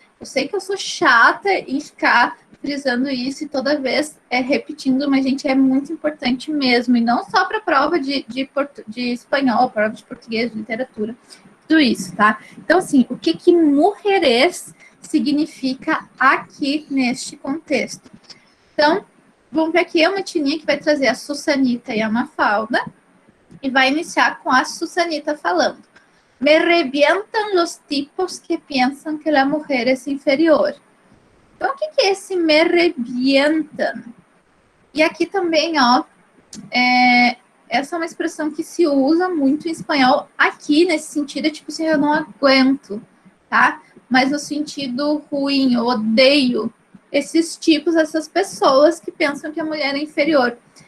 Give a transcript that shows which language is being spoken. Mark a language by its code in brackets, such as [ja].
[pt] Eu sei que eu sou chata em ficar frisando isso e toda vez repetindo, mas, gente, é muito importante mesmo, e não só para a prova de espanhol, prova de português, de literatura, tudo isso, tá? Então, assim, o que mujeres significa aqui neste contexto. Então, vamos ver aqui, é uma tininha que vai trazer a Susanita e a Mafalda, e vai iniciar com a Susanita falando. [es] Me revientan los tipos que piensan que la mujer es inferior. [pt] Então, o que é esse [es] me revientan? [pt] E aqui também, ó, essa é uma expressão que se usa muito em espanhol aqui, nesse sentido, é tipo assim, eu não aguento, tá? Mas no sentido ruim, eu odeio esses tipos, essas pessoas que pensam que a mulher é inferior.